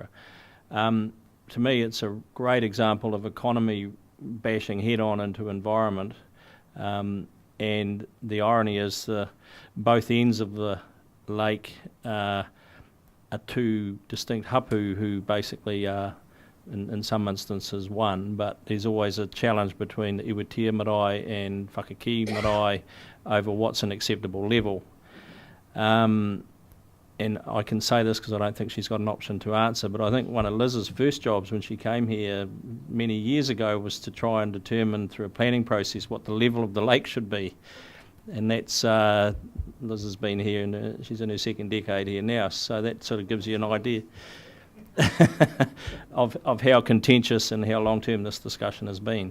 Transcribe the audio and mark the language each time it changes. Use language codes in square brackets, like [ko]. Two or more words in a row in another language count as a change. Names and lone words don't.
[en] To me, it's a great example of economy bashing head-on into environment, and the irony is both ends of the lake are two distinct hapu who basically are, in some instances, one, but there's always a challenge between the Iwitia marae and Whakakī marae over what's an acceptable level. And I can say this because I don't think she's got an option to answer, but I think one of Liz's first jobs when she came here many years ago was to try and determine through a planning process what the level of the lake should be. And that's, Liz has been here, and she's in her second decade here now, so that sort of gives you an idea of how contentious and how long-term this discussion has been.